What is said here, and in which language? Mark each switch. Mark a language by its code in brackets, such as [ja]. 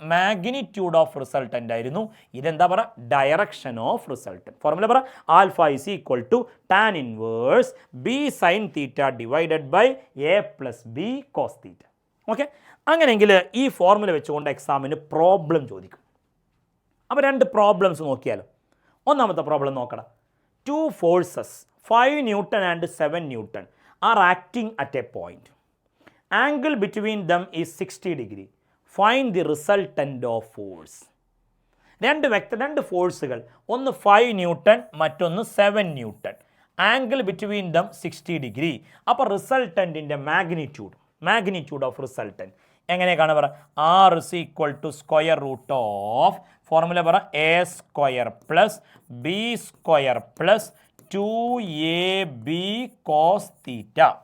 [en] Magnitude of resultant ആയിരുന്നു. [ml] ഇതെന്താ പറയുക? [en] Direction of resultant. [ml] ഫോർമുല പറ, [en] Alpha is equal to tan inverse B sine theta divided by A plus B cos theta. [ml] Okay, അങ്ങനെയെങ്കിൽ ഈ formula വെച്ചുകൊണ്ട് എക്സാമിന് problem ചോദിക്കും. അപ്പോൾ രണ്ട് പ്രോബ്ലംസ് നോക്കിയാലോ. ഒന്നാമത്തെ പ്രോബ്ലം നോക്കണം. [en] 2 forces 5 Newton and 7 Newton are acting at a point. Angle between them is 60 degree. Find the resultant of force. [ml] രണ്ട് ഫോഴ്സുകൾ, ഒന്ന് 5 ന്യൂട്ടൺ മറ്റൊന്ന് 7 newton. [en] Angle between them 60 degree. [ml] അപ്പോൾ റിസൾട്ടൻറ്റിൻ്റെ [en] magnitude of resultant [ml] എങ്ങനെ കാണാൻ പറ? [en] R is equal to square root of, [ml] formula പറ, [en] A square plus B square plus 2ab cos theta.